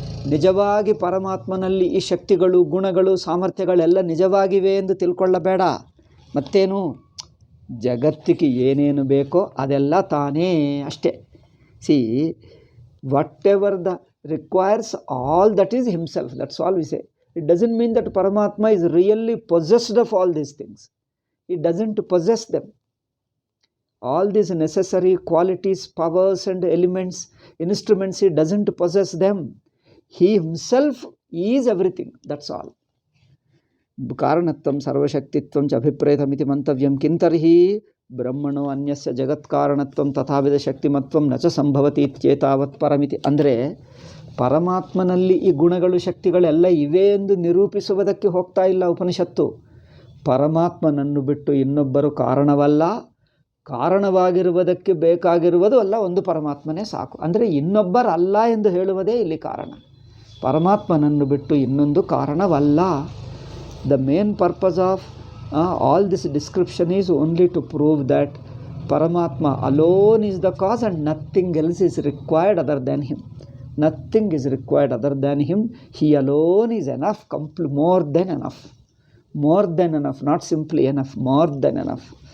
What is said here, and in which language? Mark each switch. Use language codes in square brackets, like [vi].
[kn] ನಿಜವಾಗಿ ಪರಮಾತ್ಮನಲ್ಲಿ ಈ ಶಕ್ತಿಗಳು, ಗುಣಗಳು, ಸಾಮರ್ಥ್ಯಗಳೆಲ್ಲ ನಿಜವಾಗಿವೆ ಎಂದು ತಿಳ್ಕೊಳ್ಳಬೇಡ. ಮತ್ತೇನು, ಜಗತ್ತಿಗೆ ಏನೇನು ಬೇಕೋ ಅದೆಲ್ಲ ತಾನೇ ಅಷ್ಟೇ. [en] See, whatever the requires, all that is himself. That's all we say. It doesn't mean that Paramatma is really possessed of all these things. He doesn't possess them. All these necessary qualities, powers and elements, instruments, he doesn't possess them. He himself is everything. That's all. [sa] Karanatvam sarvashaktitvam cha abhipretamiti mantavyam kintarhi brahmano anyasya jagat karanatvam tathavida shaktimatvam nacha sambhavati ityetavat paramiti. [kn] ಅಂದರೆ ಪರಮಾತ್ಮನಲ್ಲಿ ಈ ಗುಣಗಳು, ಶಕ್ತಿಗಳೆಲ್ಲ ಇವೆ ಎಂದು ನಿರೂಪಿಸುವುದಕ್ಕೆ ಹೋಗ್ತಾ ಇಲ್ಲ ಉಪನಿಷತ್ತು. ಪರಮಾತ್ಮನನ್ನು ಬಿಟ್ಟು ಇನ್ನೊಬ್ಬರು ಕಾರಣವಲ್ಲ, ಕಾರಣವಾಗಿರುವುದಕ್ಕೆ ಬೇಕಾಗಿರುವುದು ಅಲ್ಲ, ಒಂದು ಪರಮಾತ್ಮನೇ ಸಾಕು. ಅಂದರೆ ಇನ್ನೊಬ್ಬರಲ್ಲ ಎಂದು ಹೇಳುವುದೇ ಇಲ್ಲಿ ಕಾರಣ. ಪರಮಾತ್ಮನನ್ನು ಬಿಟ್ಟು ಇನ್ನೊಂದು ಕಾರಣವಲ್ಲ. [en] The main purpose of all this description is only to prove that Paramatma alone is the cause and nothing else is required other than him. Nothing is required other than him. He alone is enough, more than enough. More than enough, not simply enough, more than enough.